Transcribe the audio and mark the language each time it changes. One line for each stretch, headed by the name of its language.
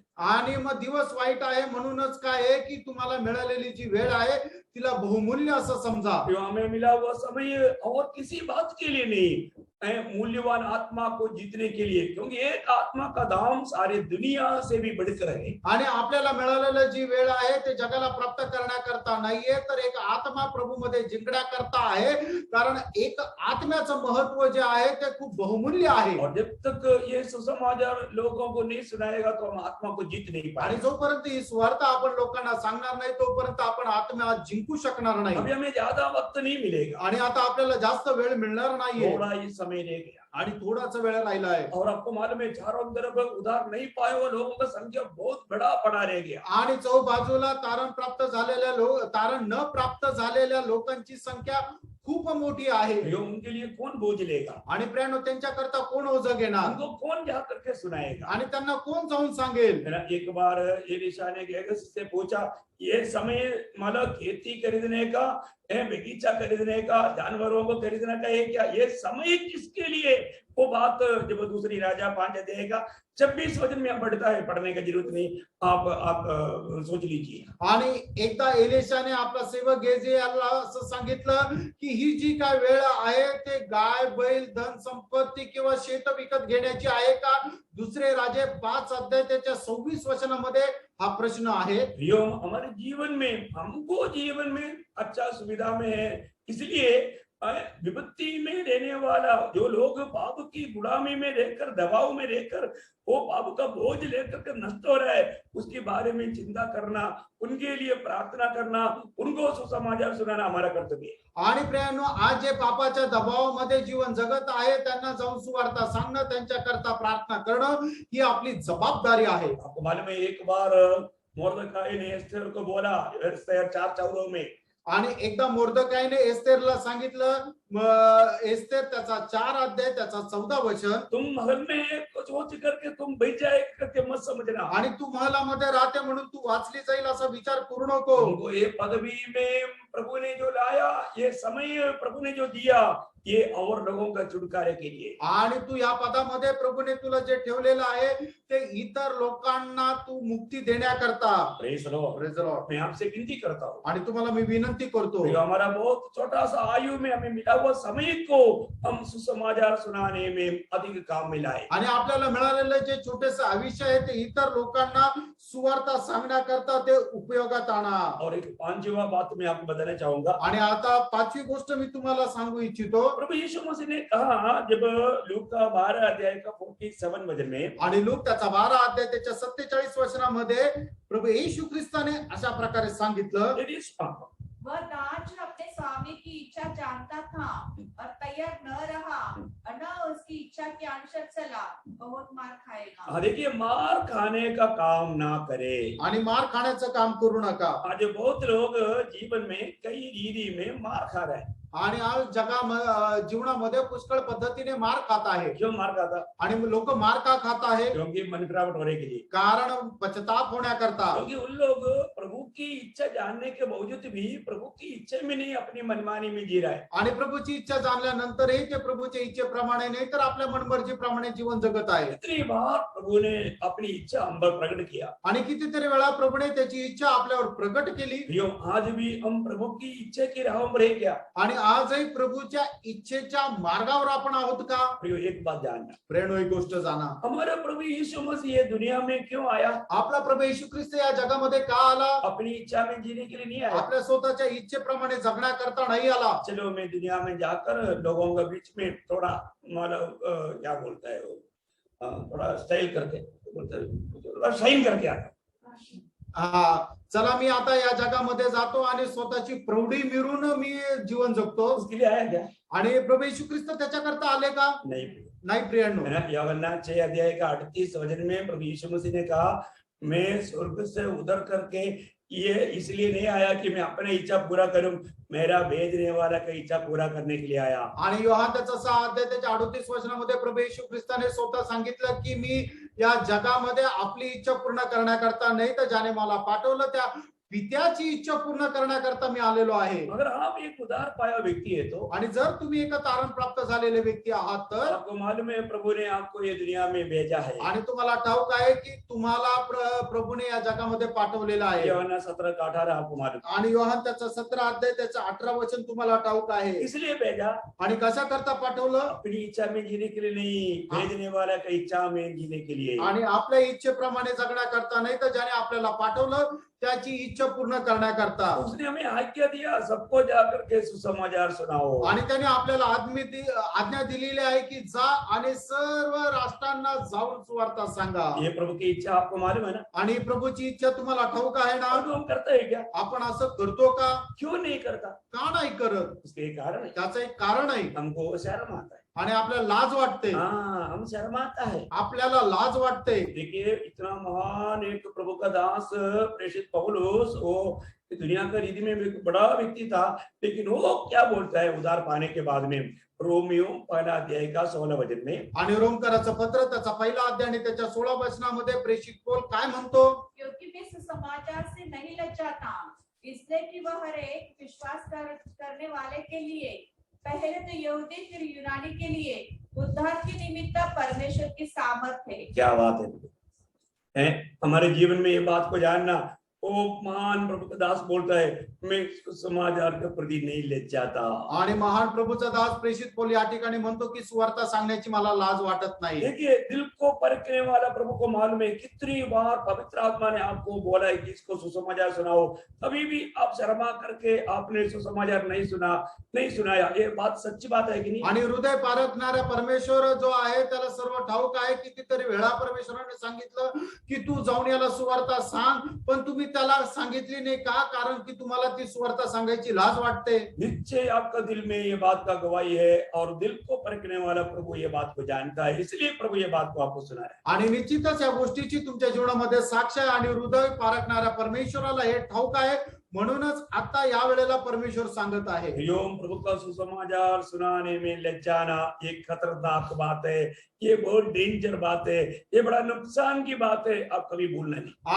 Marathi: आणि मग दिवस वाईट आहे म्हणूनच काय आहे की तुम्हाला मिळालेली जी वेळ आहे तिला बहुमूल्य असं समजा।
Hindi: जो हमें मिला हुआ समय और किसी बात के लिए नहीं, मूल्यवान आत्मा को जीतने के लिए, क्योंकि एक आत्मा का दाम सारी दुनिया से भी बढ़कर है।
Marathi: आणि आपल्याला मिळालेलं जी वेळ आहे ते जगाला प्राप्त करण्याकरता नाहीये, तर एक आत्मा प्रभूमध्ये जिंकण्याकरता आहे, कारण एक आत्म्याचं महत्व जे आहे ते खूप बहुमूल्य आहे।
Hindi: और जब तक ये सुसमाचार लोगों को नहीं सुनाएगा तो हम आत्मा को जीत नहीं
Marathi: आणि
Hindi: पाएंगे।
Marathi: जोपर्यंत ही स्वार्थ आपण लोकांना सांगणार नाही तोपर्यंत आपण आत्म्या जिंकू शकणार नाही।
Hindi: अभी हमें ज्यादा वक्त नहीं मिलेगा,
Marathi: आणि आता आपल्याला जास्त वेळ मिळणार नाहीये
Hindi: थोड़ा ही समय रह गया।
Marathi: आणि थोडासा वेळ राहिला आहे।
Hindi: और आपको मालूम है, चारों तरफ उधार नहीं पाए हुए लोगों का संख्या बहुत बड़ा पड़ा रह गया।
Marathi: आणि चौबाजूला तारण प्राप्त झालेल्या तारण न प्राप्त झालेल्या लोकांची संख्या खूप मोठी आहे।
Hindi: ये उनके लिए कौन बोझ लेगा,
Marathi: आणि प्रियानो, त्यांच्याकरता कोण ओझं घेणार
Hindi: उनको कौन जा करके सुनाएगा।
Marathi: आणि त्यांना कोण जाऊन सांगेल।
Hindi: मेरा एक बार एलिशा ने गेहजी से पूछा, ये समय मतलब खेती खरीदने का है, बगीचा खरीदने का, जानवरों को खरीदने का है क्या? ये समय किसके लिए? वो बात जब दूसरी राजा 5 अध्याय का 26 वचन में पढ़ता है, पढ़ने की जरूरत नहीं, आप सोच लीजिए।
Marathi: आणि एकदा एलिशाने आपला सेवक गेहजी याला असं सांगितलं की ही जी काय वेळ आहे ते गाय बैल धन संपत्ती किंवा शेत विकत घेण्याची आहे का? दुसरे राजे 5 अध्याय त्याच्या 26 वचनामध्ये हा प्रश्न आहे।
Hindi: यो हमारे जीवन में, हमको जीवन में अच्छा सुविधा में है, इसलिए विपत्ति में रहने वाला जो लोग पाप की गुलामी में रहकर, दबाव में रहकर वो पाप का बोझ लेकर के नष्ट हो रहा है, उसके बारे में चिंता करना, उनके लिए प्रार्थना करना, उनको सुसमाचार सुनाना हमारा कर्तव्य है।
Marathi: आणि प्रियानो, आज जे पापाच्या दबावामध्ये जीवन जगत आहे त्यांना जाऊन सुवार्ता सांगणं, त्यांच्याकरता प्रार्थना करणं ही आपली जबाबदारी आहे।
Hindi: आपको मालूम है, एक बार मोर्दकाई ने एस्तेर को बोला, एस्तेर 4:14 में,
Marathi: आणि एकदा मोर्दकाईने एस्तेरला सांगितलं, एस्तेर त्याचा 4 अध्याय त्याचा 14 वचन,
Hindi: तुम महल में सोच करके तुम बच जाए करके मत समझना,
Marathi: आणि तू महलामध्ये राहते म्हणून तू वाचली जाईल असा विचार करू नको।
Hindi: तुमको ये पदवी में प्रभु ने जो लाया, ये समय प्रभु ने जो दिया, ये और लोगों का छुटकारे के लिए।
Marathi: आणि तू या पदामध्ये प्रभूने तुला जे ठेवलेलं आहे ते इतर लोकांना तू मुक्ती देण्याकरता।
English: Praise the Lord. Praise the Lord.
Hindi: मैं आपसे विनती करता हूँ,
Marathi: आणि तुम्हाला मी विनंती करतो,
Hindi: जो हमारा बहुत छोटा सा आयु में हमें मिला हुआ समय को हम सुसमाचार सुनाने में अधिक काम में लाए।
Marathi: आणि आपल्याला मिळालेलं जे छोटेसे आयुष्य आहे ते इतर लोकांना सुवार्ता सांगण्याकरता ते उपयोगात आणा।
Hindi: और एक 5वां बात मैं आपको बताना चाहूंगा।
Marathi: आणि आता 5वी गोष्ट मी तुम्हाला सांगू इच्छितो।
Hindi: प्रभु यीशु मसीह ने कहा, जब लूका का 12 अध्याय का 47 वचन में,
Marathi: आणि लूक त्याचा 12 अध्याय त्याच्या 47 वचनामध्ये प्रभु येशू ख्रिस्ताने अशा प्रकारे सांगितलं,
Hindi: वह दास अपने स्वामी की इच्छा जानता था और तैयार न रहा और न उसकी इच्छा के अनुसार चला, बहुत मार खाएगा। हाँ देखिए, मार खाने का काम ना करे।
Marathi: आणि मार खाण्याचं काम करू नका।
Hindi: आज बहुत लोग जीवन में कई रीति में मार खा रहे हैं।
Marathi: आणि आज जीवनामध्ये पुष्कळ पद्धतीने मार खात आहे।
Hindi: क्यों मार खाता?
Marathi: आणि लोक मार का खात आहे?
Hindi: क्योंकि मन फिरावट होने के लिए,
Marathi: कारण पश्चाताप होण्याकरता।
Hindi: क्योंकि उन लोग प्रभु की इच्छा जानने के बावजूद भी प्रभु की इच्छा में नहीं, अपनी मनमानी में जी रहा है।
Marathi: आणि प्रभूची इच्छा जाणल्यानंतरही ते प्रभूच्या इच्छेप्रमाणे नाही तर आपल्या मनमर्जीप्रमाणे जीवन जगत आहे.
Hindi: कितनी बार प्रभु ने अपनी इच्छा हम पर प्रकट किया।
Marathi: आणि कितीतरी वेळा प्रभूने त्याची इच्छा आपल्यावर प्रकट केली.
Hindi: प्रियो, आज भी हम प्रभु की इच्छा की राहों में रहे क्या?
Marathi: आणि आजही प्रभूच्या इच्छेच्या मार्गावर आपण आहोत का?
Hindi: प्रियो, एक बात जानना,
Marathi: प्रेरणो ही गोष्ट जाणा,
Hindi: हमारा प्रभु यीशु मसीह ये दुनिया में क्यों आया?
Marathi: आपला प्रभू येशू ख्रिस्त या जगामध्ये का आला?
Hindi: अपनी इच्छा में जीने के लिए नहीं आया।
Marathi: आपल्या स्वतःच्या इच्छेप्रमाणे जगण्याकरता नाही आला.
Hindi: चलो मैं दुनिया में जाकर लोगों के बीच में थोड़ा मतलब क्या बोलता है वो, थोड़ा स्टाइल करके बोलते हैं, थोड़ा शाइन करके आता।
Marathi: हा, चला मी आता या जगामध्ये जातो आणि स्वतःची प्रौढी मिरून मी जीवन जगतो.
Hindi: उसके लिए आया क्या?
Marathi: आणि प्रभू येशू ख्रिस्त त्याच्याकरता आले का?
Hindi: नहीं।
Marathi: नाही प्रियांनो.
Hindi: है ना, यूहन्ना 6 अध्याय का 38 वचन में प्रभु यीशु मसीह ने कहा, मैं स्वर्ग से उतर करके ये इसलिए नहीं आया कि मैं अपनी इच्छा पूरा करूं, मेरा भेजने वाला की इच्छा पूरा करने के लिए आया।
Marathi: आणि योहान त्याचा 6 अध्याय त्याच्या 38 वचनामध्ये प्रभू येशू ख्रिस्ताने स्वतः सांगितलं की मी या जगामध्ये आपली इच्छा पूर्ण करण्याकरता नाही तर ज्याने मला पाठवलं त्या पित्याची इच्छा पूर्ण करण्याकरता मी आलेलो आहे.
Hindi: अगर आप एक उदार पाया व्यक्ति है तो
Marathi: आणि जर तुम्ही एक तारण प्राप्त झालेले व्यक्ति आहात तर
Hindi: आपको मालूम है प्रभु ने आपको ये दुनिया में भेजा है।
Marathi: आणि तुम्हाला ठाऊक आहे की तुम्हाला प्रभूने या जगामध्ये पाठवलेलं आहे.
Hindi: यूहन्ना 17 का 18 आपको मालूम।
Marathi: आणि योहान त्याचा 17 अध्याय त्याचा 18 वचन तुम्हाला ठाऊक आहे.
Hindi: इसलिए भेजा,
Marathi: आणि कशा करता पाठवलं?
Hindi: अपनी इच्छा में जीने के लिए नहीं, भेजने वाला की इच्छा में जीने के लिए।
Marathi: आणि आपल्या इच्छेप्रमाणे जगण्याकरता नाही तर ज्याने आपल्याला पाठवलं त्याची इच्छा पूर्ण करण्याकरता.
Hindi: उसने हमें आज्ञा दिया, सबको जाकर के सुसमाचार सुनाओ।
Marathi: आणि त्याने आपल्याला आज्ञा दिलेली आहे की जा आणि सर्व राष्ट्रांना जाऊन सुवार्ता सांगा.
Hindi: ये प्रभु की इच्छा आपको मालूम है ना?
Marathi: आणि प्रभूची इच्छा तुम्हाला ठाऊक आहे ना?
Hindi: और हम करते हैं क्या?
Marathi: आपण असं करतो का?
Hindi: क्यों नहीं करता?
Marathi: का नाही करत?
Hindi: उसके एक कारण है,
Marathi: त्याचं एक कारण आहे.
Hindi: हमको शर्म आता है।
Marathi: आणि आपल्याला लाज वाटते.
Hindi: हाँ, हम शर्माता है।
Marathi: आपल्याला लाज वाटते.
Hindi: देखिए, इतना महान एक प्रभु का दास प्रेषित पौलुस, वो दुनिया का रीति में एक बड़ा व्यक्ति था, लेकिन वो क्या बोलता है उधार पाने के बाद में, रोमियो 1 अध्याय का 16 वचन में।
Marathi: आणि रोमकराचं पत्र त्याचा 1 अध्याय आणि त्याच्या 16 वचनामध्ये प्रेषित पौल काय म्हणतो?
Hindi: क्योंकि मैं सुसमाचार से नहीं लज्जाता, इसलिए कि वह हर एक विश्वास करने वाले के लिए, पहले तो यहूदी फिर यूनानी के लिए उद्धार के निमित्त परमेश्वर की सामर्थ है। क्या बात है? हमारे जीवन में ये बात को जानना, ओ महान प्रभु का दास बोलता है, मैं समाचार के प्रति नहीं लज्जाता।
Marathi: आणि महान प्रभूचा दास प्रेषित पौल या ठिकाणी म्हणतो की सुवार्ता सांगण्याची मला लाज वाटत नाही.
Hindi: देखिए, दिल को परखने वाला प्रभु को मालूम है, कितनी बार पवित्र आत्मा ने आपको बोला है कि इसको सुसमाचार सुनाओ, तभी भी आप शर्मा करके आपने सुसमाचार नहीं सुनाया। ये बात सच्ची बात है कि नहीं?
Marathi: आणि हृदय पारखणारा परमेश्वर जो आहे त्याला सर्व ठाऊक आहे. कितीतरी वेळा परमेश्वराने सांगितलं की तू जाऊन याला सुवार्ता सांग, पण तुम्ही त्याला सांगितली नाही का? कारण की तुम्हाला ती सुवार्ता सांगायची लाज वाटते.
Hindi: निश्चय आपका दिल में ये बात का गवाही है, और दिल को परखने वाला प्रभु ये बात को जानता है, इसलिए प्रभु ये बात को आपको सुना है।
Marathi: आणि निश्चितच या गोष्टीची तुमच्या जीवनामध्ये साक्ष आहे. आणि हृदय पारखणाऱ्या परमेश्वराला हे ठाऊक आहे, म्हणूनच आता या वेळेला परमेश्वर सांगत आहे.
Hindi: योम प्रभु का सुसमाचार सुनाने में लज्जाना ये खतरनाक बात है, ये बहुत डेंजर बात है, ये बड़ा नुकसान की बात है, आप कभी भूलना नहीं।